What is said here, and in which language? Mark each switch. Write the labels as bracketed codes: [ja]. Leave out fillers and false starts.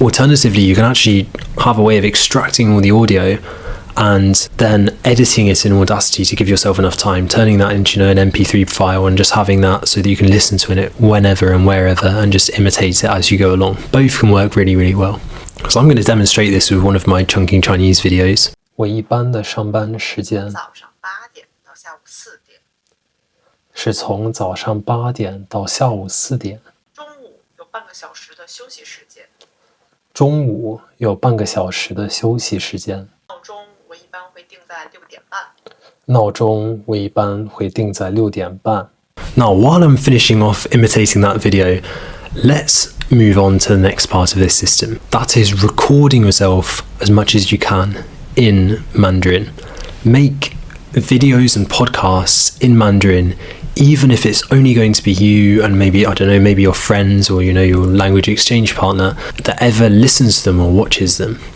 [en] Alternatively, you can actually have a way of extracting all the audio and then editing it in Audacity to give yourself enough time, turning that into an MP3 file and just having that so that you can listen to it whenever and wherever and just imitate it as you go along. Both can work really, really well. So I'm going to demonstrate this with one of my Chunking Chinese videos. [zh] 我一般的上班时间早上8点到下午4点。是从早上8点到下午4点。中午有半个小时的休息时间。中午有半个小时的休息时间。闹钟我一般会定在6点半。闹钟我一般会定在6点半。 [en] Now, while I'm finishing off imitating that video, let's move on to the next part of this system. That is recording yourself as much as you can in Mandarin. Make videos and podcasts in Mandarin, even if it's only going to be you and maybe, I don't know, maybe your friends or, your language exchange partner that ever listens to them or watches them.